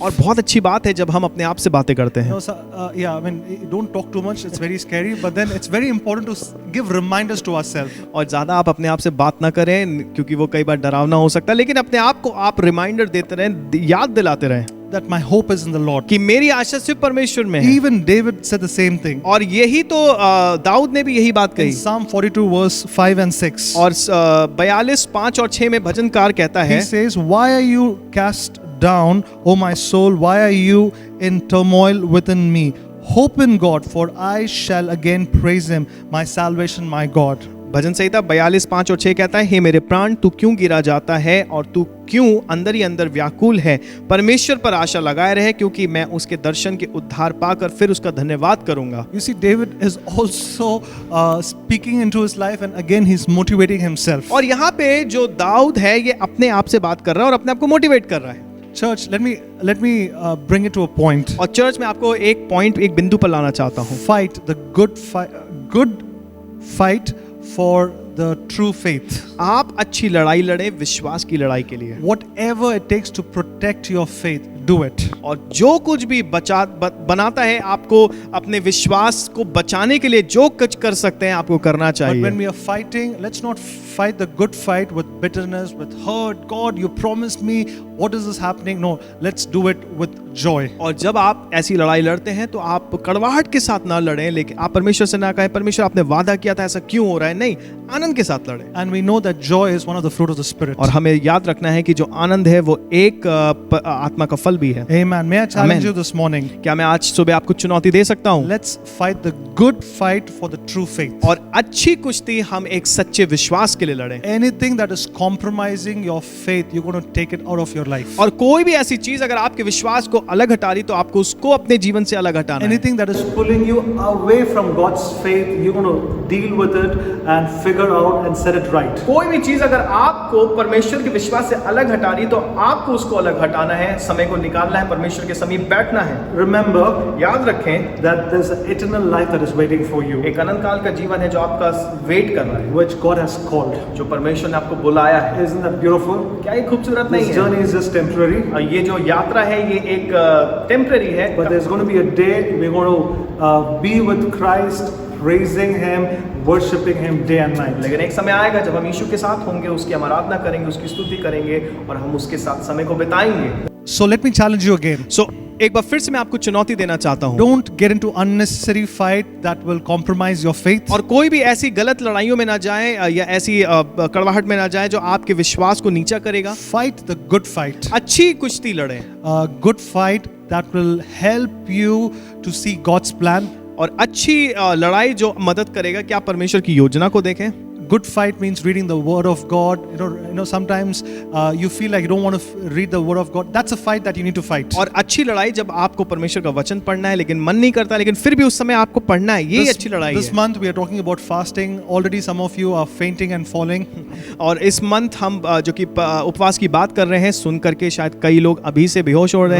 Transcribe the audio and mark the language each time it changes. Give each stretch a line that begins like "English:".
Hindi: और बहुत अच्छी बात है जब हम अपने आप से बातें करते हैं।
English: Yeah, I mean, don't talk too much. It's very scary, but then it's very important to give reminders to ourselves.
Hindi: और ज्यादा आप अपने आप से बात ना करें क्योंकि वो कई बार डरावना हो सकता है, लेकिन अपने आप को आप रिमाइंडर देते रहें, याद दिलाते रहें
English: That my hope is in the Lord.
Hindi: कि मेरी आशा सिर्फ परमेश्वर में है।
English: Even David said the same thing.
Hindi: और यही तो दाऊद ने भी यही बात
English: In
Hindi: कही।
English: Psalm 42 verse 5 and 6.
Hindi: और 42 5 और 6 में भजनकार कहता
English: He
Hindi: है,
English: says, "Why are you cast down, O my soul? Why are you in turmoil within me? Hope in God, for I shall again praise him, my salvation, my God."
Hindi: भजन संहिता 42 5 और 6 कहता है, हे मेरे प्राण तू क्यों गिरा जाता है और तू क्यों अंदर ही अंदर व्याकुल है? परमेश्वर पर आशा लगाए रहे, क्योंकि मैं उसके दर्शन के उद्धार पाकर फिर उसका धन्यवाद करूंगा।
English: You see, David is also speaking into his life, and again he's motivating himself.
Hindi: और यहाँ पे जो दाऊद है ये अपने आप से बात कर रहा है और अपने आप को मोटिवेट कर रहा है।
English: Church, let me bring it to a point.
Hindi: और चर्च में आपको एक पॉइंट, एक बिंदु पर लाना चाहता हूँ।
English: Fight the good fight for the true faith.
Hindi: आप अच्छी लड़ाई लड़े विश्वास की लड़ाई के लिए।
English: Whatever it takes to protect your faith, do it.
Hindi: और जो कुछ भी बनाता है आपको अपने विश्वास को बचाने के लिए, जो कुछ कर सकते हैं आपको करना
English: But when
Hindi: चाहिए।
English: we are fighting, let's not fight the good fight with bitterness, with hurt. God, you promised me. What is this happening? No, let's do it with joy.
Hindi: और जब आप ऐसी लड़ाई लड़ते हैं तो आप कड़वाहट के साथ ना लड़ें, लेकिन आप परमेश्वर से ना कहें परमेश्वर आपने वादा किया था, ऐसा क्यों हो रहा है? नहीं, आनंद के साथ लड़ें।
English: And we know that joy is one of the fruit of the Spirit.
Hindi: और हमें याद रखना है कि जो आनंद है वो एक आत्मा का फल भी है।
English: Amen. May I challenge Amen. you this morning?
Hindi: क्या मैं आज सुबह आपको चुनौती दे सकता हूँ?
English: Let's fight the good fight for the true faith.
Hindi: और अच्छी कुश्ती हम एक सच्चे विश्वास के लिए लड़ें।
English: Anything that is compromising your faith, you're going to take it out of your life.
Hindi: और कोई भी ऐसी चीज अगर आपके विश्वास को अलग हटा रही तो आपको उसको अपने जीवन से अलग हटाना है।
English: Anything that is pulling you away from God's faith, you're going to deal with it and figure out and set it right.
Hindi: कोई भी चीज अगर आपको परमेश्वर के विश्वास से अलग हटा रही तो आपको उसको अलग हटाना है, समय को निकालना है, परमेश्वर के समीप बैठना है।
English: Remember
Hindi: याद रखें
English: that there's an eternal life that is waiting for you,
Hindi: एक अनंत काल का जीवन है जो आपका वेट कर रहा है,
English: which God has called.
Hindi: जो परमेश्वर ने आपको बुलाया है।
English: Isn't that beautiful?
Hindi: क्या ये खूबसूरत नहीं
English: This
Hindi: है?
English: journey is just temporary,
Hindi: ये जो यात्रा है ये एक टेम्पररी है,
English: but there's going to be a day we're going to be with Christ, praising Him, worshiping Him day and night.
Hindi: लेकिन एक समय आएगा जब हम यीशु के साथ होंगे, उसकी हम आराधना करेंगे, उसकी स्तुति करेंगे और हम उसके साथ समय को बिताएंगे।
English: So let me challenge you again.
Hindi: एक बार फिर से मैं आपको चुनौती देना चाहता हूँ।
English: Don't get into unnecessary fight that will compromise your faith.
Hindi: और कोई भी ऐसी गलत लड़ाइयों में ना जाए या ऐसी कड़वाहट में ना जाए जो आपके विश्वास को नीचा करेगा।
English: Fight the good fight.
Hindi: अच्छी कुश्ती लड़ें
English: A good fight that will help you to see God's plan.
Hindi: और अच्छी लड़ाई जो मदद करेगा कि आप परमेश्वर की योजना को देखें।
English: Good fight means reading the Word of God. You know, sometimes you feel like you don't want to read the Word of God. That's a fight that you need to fight.
Hindi: और अच्छी लड़ाई जब आपको परमेश्वर का वचन पढ़ना है लेकिन मन नहीं करता, लेकिन फिर भी उस समय आपको पढ़ना है, ये अच्छी लड़ाई
English: This
Hindi: है।
English: month we are talking about fasting. Already some of you are fainting and falling.
Hindi: और इस मंथ हम जो कि उपवास की बात कर रहे हैं, सुन करके शायद कई लोग अभी से बेहोश हो रहे